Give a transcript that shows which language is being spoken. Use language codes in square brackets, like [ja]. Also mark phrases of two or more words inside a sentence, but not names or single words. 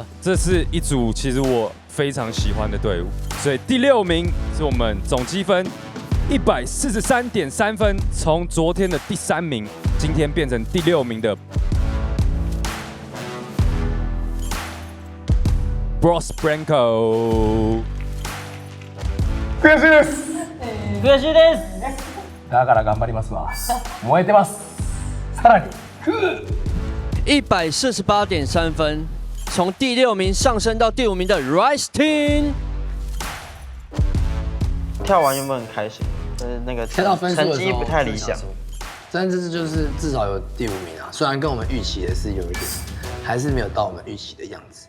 [zh] 这是一组其实我非常喜欢的队伍，所以第6名是我们总积分143.3分，从昨天的第3名，今天变成第6名的 Bros Branco。 [ja] 悔しいです。悔しいです。だから頑張りますわ。燃えてます。さらに。 [zh] 148.3分，从第6名上升到第5名的 Rice Team。跳完原本很开心，但是那个看到分数的时候成绩不太理想。但这次就是至少有第5名啊，虽然跟我们预期的是有一点，还是没有到我们预期的样子。